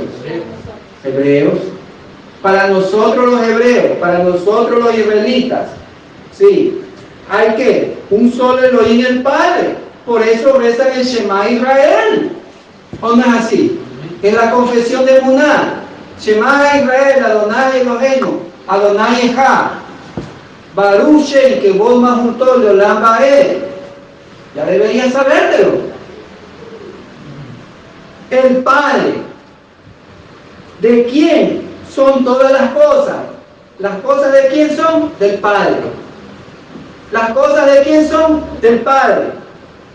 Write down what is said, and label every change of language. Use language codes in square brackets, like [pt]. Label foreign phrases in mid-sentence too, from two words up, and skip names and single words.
[es] Hebreos. Para nosotros los hebreos, para nosotros los israelitas, sí, hay que un solo Elohim el Padre. Por eso rezan el Shema Israel. ¿O no es así? Es la confesión de Muná. [he] שמע ישראל, אדוני אלוהינו, אדוני אחד, ברוך שם כבוד מלכותו לעולם ועד. [es] Ya deberían sabértelo. El Padre. ¿De quién son todas las cosas? ¿Las cosas de quién son? Del Padre. ¿Las cosas de quién son? Del Padre.